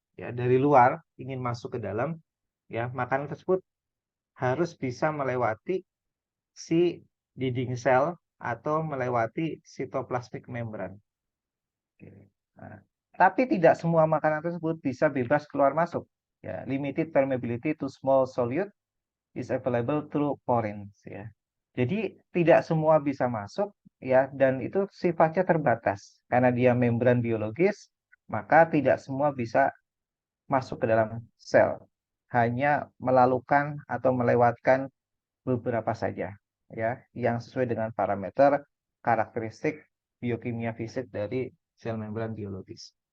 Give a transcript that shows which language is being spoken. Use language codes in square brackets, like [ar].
[id] ya dari luar ingin masuk ke dalam, ya makanan tersebut harus bisa melewati si dinding sel atau melewati sitoplasmic membran. Oke. Nah, tapi tidak semua makanan tersebut bisa bebas keluar masuk. [en] Ya, limited permeability to small solute is available through porins. [id] Ya. Jadi tidak semua bisa masuk, ya, dan itu sifatnya terbatas karena dia membran biologis, maka tidak semua bisa masuk ke dalam sel. Hanya melalukan atau melewatkan beberapa saja, ya, yang sesuai dengan parameter karakteristik biokimia fisik dari sel membran biologis.